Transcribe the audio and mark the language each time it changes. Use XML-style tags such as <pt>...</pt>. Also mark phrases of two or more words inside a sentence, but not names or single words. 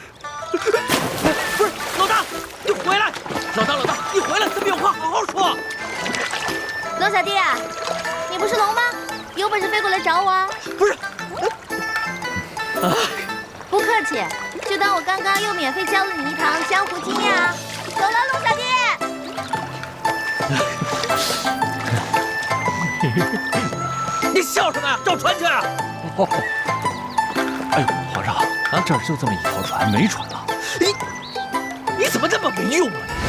<zh>不是，老大，你回來！老大，你回來，咱們有話好好說。龍小弟啊，你不是龍嗎？有本事飛過來找我啊！不是。不客氣，就當我剛剛又免費教了你一堂江湖經驗啊！走了，龍小弟。你笑什麼呀？找船去！哎呦，皇上啊，這兒就這麼一條船，沒船了。你怎麼這麼沒用啊？</zh>